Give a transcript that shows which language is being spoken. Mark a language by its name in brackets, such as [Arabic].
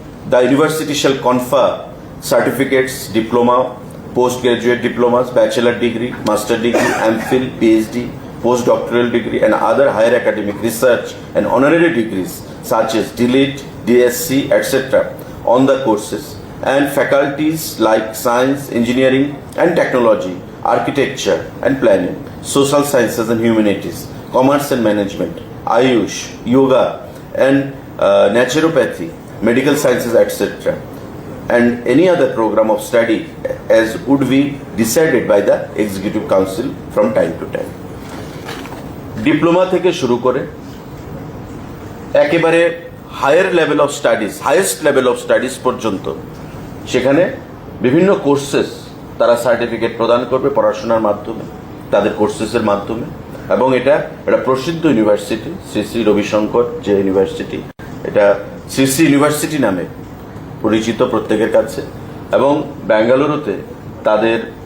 [English] The university shall confer certificates, diploma, post graduate diplomas, bachelor degree, master degree, MPhil, PhD, postdoctoral degree and other higher academic research and honorary degrees such as DLED, DSc, etc. on the courses and faculties like science, engineering and technology, architecture and planning, social sciences and humanities, commerce and management, Ayush, yoga and naturopathy, medical sciences, etc. and any other program of study as would be decided by the Executive Council from time to time. [Bangla] Diploma থেকে শুরু করে একেবারে [English] higher level of studies, highest level of studies [Bangla] পর্যন্ত সেখানে বিভিন্ন courses তারা certificate প্রদান করবে পড়াশোনার মাধ্যমে, তাদের কোর্সেসের মাধ্যমে। এবং এটা প্রসিদ্ধ ইউনিভার্সিটি শ্রী শ্রী রবিশঙ্কর যে ইউনিভার্সিটি, এটা শ্রী শ্রী ইউনিভার্সিটি নামে পরিচিত প্রত্যেকের কাছে এবং বেঙ্গালুরুতে তাদের